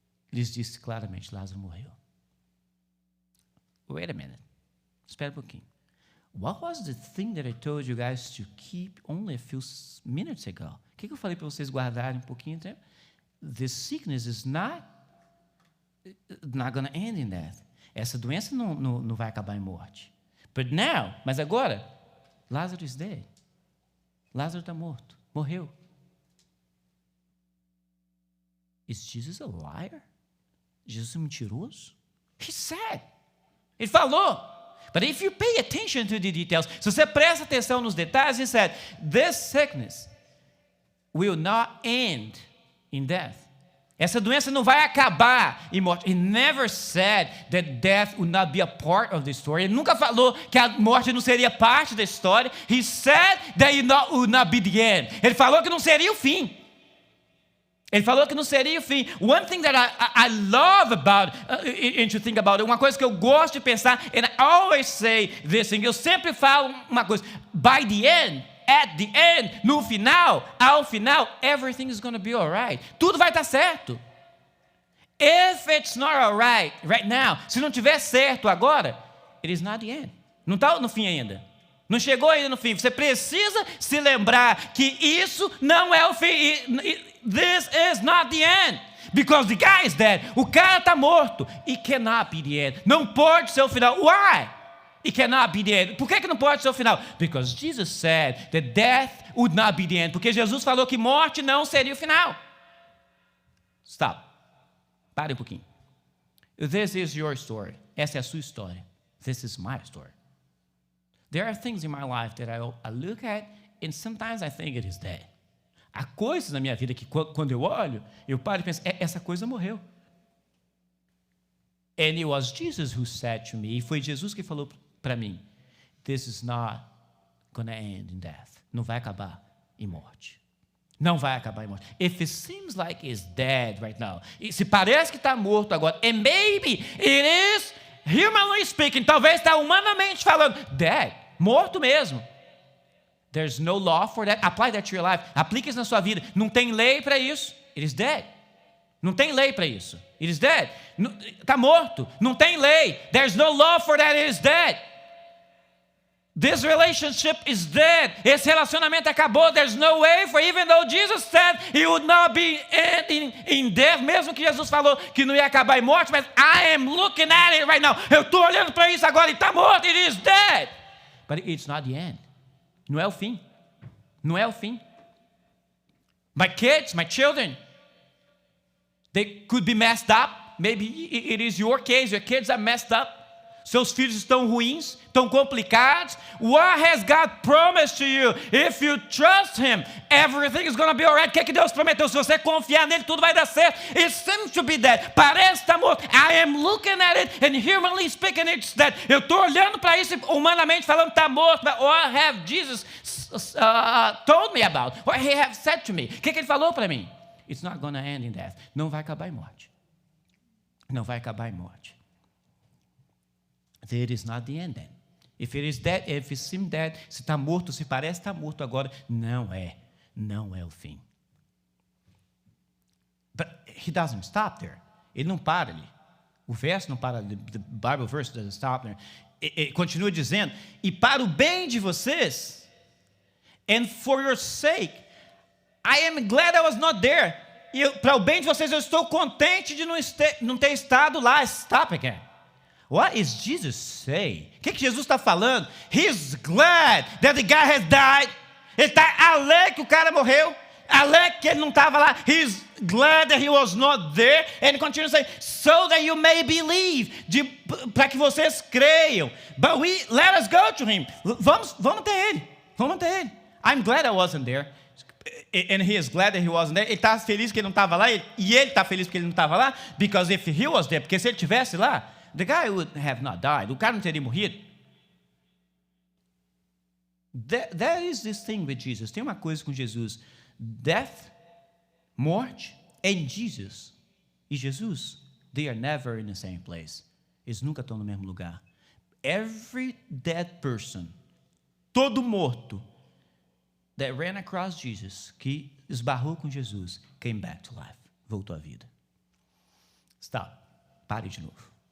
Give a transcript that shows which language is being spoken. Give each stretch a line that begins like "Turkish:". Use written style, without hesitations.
Portuguese: Eles disse claramente, Lázaro morreu.
English: Wait a minute.
Portuguese: Espera um pouquinho.
English: What was the thing that I told you guys to keep only a few minutes ago?
Portuguese: O que eu falei para vocês guardarem um pouquinho de tempo?
English: This sickness is not going to end in death.
Portuguese: Essa doença não vai acabar em morte.
English: But now,
Portuguese: mas agora,
English: Lazarus is dead.
Portuguese: Lázaro está morto. Morreu.
English: Is Jesus a liar?
Portuguese: Jesus é mentiroso?
English: He said.
Portuguese: Ele falou.
English: But if you pay attention to the details,
Portuguese: se você presta atenção nos detalhes,
English: he said, this sickness will not end in death.
Portuguese: Essa doença não vai acabar em morte.
English: He never said that death would not be a part of the story.
Portuguese: Ele nunca falou que a morte não seria parte da história.
English: He said that it would not be the end.
Portuguese: Ele falou que não seria o fim. Ele falou que não seria o fim.
English: One thing that I love about, and to think about it,
Portuguese: uma coisa que eu gosto de pensar,
English: and I always say this thing,
Portuguese: eu sempre falo uma coisa,
English: by the end, at the end,
Portuguese: no final, ao final,
English: everything is going to be alright.
Portuguese: Tudo vai estar certo.
English: if it's not all right now,
Portuguese: se não tiver certo agora,
English: it is not the end.
Portuguese: Não está no fim ainda. Não chegou ainda no fim. Você precisa se lembrar que isso não é o fim.
English: This is not the end. Because the guy is dead.
Portuguese: O cara está morto.
English: It cannot be the end.
Portuguese: Não pode ser o final.
English: Why? It cannot be the end.
Portuguese: Por que não pode ser o final?
English: Because Jesus said that death would not be the end.
Portuguese: Porque Jesus falou que morte não seria o final.
English: Stop.
Portuguese: Pare um pouquinho.
English: This is your story.
Portuguese: Essa é a sua história.
English: This is my story. There are things in my life that I look at and sometimes I think it is dead.
Portuguese: Há coisas na minha vida que quando eu olho, eu paro e penso, essa coisa morreu.
English: And it was Jesus who said to me,
Portuguese: e foi Jesus que falou para mim,
English: this is not going to end in death.
Portuguese: Não vai acabar em morte. Não vai acabar em morte.
English: If it seems like it's dead right now,
Portuguese: e se parece que está morto agora,
English: and maybe it is, humanly speaking,
Portuguese: talvez está humanamente falando,
English: dead,
Portuguese: morto mesmo.
English: There's no law for that. Apply that to your life.
Portuguese: Aplique isso na sua vida. Não tem lei para isso.
English: It is dead.
Portuguese: Não tem lei para isso. It is dead. Está morto. Não tem lei.
English: There's no law for that. It is dead. This relationship is dead.
Portuguese: Esse relacionamento acabou.
English: There's no way for, even though Jesus said it would not be ending in death,
Portuguese: mesmo que Jesus falou que não ia acabar em morte,
English: mas I am looking at it right now.
Portuguese: Eu estou olhando para isso agora e está morto.
English: It is dead. But it's not the end.
Portuguese: Não é o fim. Não é o fim.
English: My kids, my children, they could be messed up. Maybe it is your case. Your kids are messed up.
Portuguese: Seus filhos estão ruins, estão complicados.
English: What has God promised to you? If you trust Him, everything is going to be all right.
Portuguese: O que Deus prometeu? Se você confiar nele, tudo vai dar certo.
English: It seems to be dead.
Portuguese: Parece estar morto.
English: I am looking at it and humanly speaking, it's dead.
Portuguese: Eu estou olhando para isso humanamente falando que está morto.
English: But what have Jesus told me about? What He have said to me?
Portuguese: O que Ele falou para mim?
English: It's not going to end in death.
Portuguese: Não vai acabar em morte. Não vai acabar em morte.
English: It is not the end then. If it is dead, if it seems dead,
Portuguese: se está morto, se parece estar morto agora, não é o fim.
English: But he doesn't stop there.
Portuguese: Ele não para ali. O verso não para,
English: the Bible verse doesn't stop there.
Portuguese: Ele continua dizendo, e para o bem de vocês,
English: and for your sake, I am glad I was not there.
Portuguese: E para o bem de vocês, eu estou contente de não ter estado lá.
English: Stop again. What is Jesus saying?
Portuguese: O que Jesus está falando?
English: He's glad that the guy has died.
Portuguese: Ele está alegre que o cara morreu. Alegre que ele não estava lá.
English: He's glad that he was not there. And
Portuguese: ele continua
English: saying, so that you may believe.
Portuguese: Para que vocês creiam.
English: But let us go to him.
Portuguese: Vamos até ele. Vamos até ele.
English: I'm glad I wasn't there. And he is glad that he wasn't there.
Portuguese: Ele está feliz que ele não estava lá. E ele está feliz porque ele não estava lá.
English: Because if he was there,
Portuguese: porque se ele estivesse lá,
English: the guy would have not died.
Portuguese: O cara não teria morrido.
English: There is this thing with Jesus.
Portuguese: Tem uma coisa com Jesus.
English: Death, morte, and Jesus.
Portuguese: E Jesus,
English: they are never in the same place.
Portuguese: Eles nunca estão no mesmo lugar.
English: Every dead person,
Portuguese: todo morto,
English: that ran across Jesus,
Portuguese: que esbarrou com Jesus,
English: came back to life.
Portuguese: Voltou à vida.
English: Stop.
Portuguese: Pare de novo.